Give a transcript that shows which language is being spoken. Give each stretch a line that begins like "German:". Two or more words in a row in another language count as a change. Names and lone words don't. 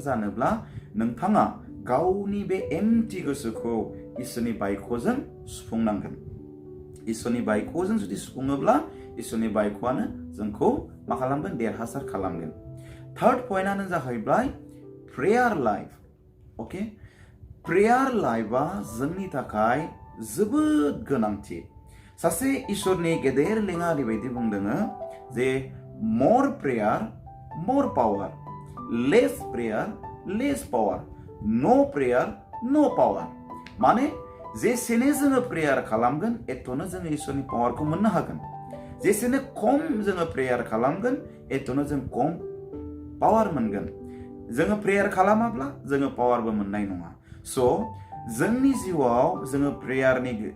Bodo: जानोब्ला नोंथाङा गावनि बे एम्प्टी गोसोखौ इसोरनि बायख'जों सुफुंनांगोन इसोरनि बायख'जों जुदि सुफुङोब्ला इसोरनि बायख'आनो जोंखौ मा खालामगोन देरहासार खालामगोन थार्ड पइन्टआनो जाहैबाय
English: prayer life okay prayer life
Bodo: जोंनि थाखाय जोबोद गोनांथि सासे इसोरनि गेदेर लेङा ओरैबायदि बुंदों जे
English: more prayer more power less prayer less power no prayer no power
Bodo: माने जेसेनो जोङो प्रेयार खालामगोन एथ'नो जोङो इसोरनि पावारखौ मोननो हागोन जेसेनो खम जोङो प्रेयार खालामगोन एथ'नो जों खम पावार मोनगोन जोङो प्रेयार खालामाब्ला जोङो पावारबो मोननाय नङा स' जोंनि जिउआव जोङो प्रेयारनि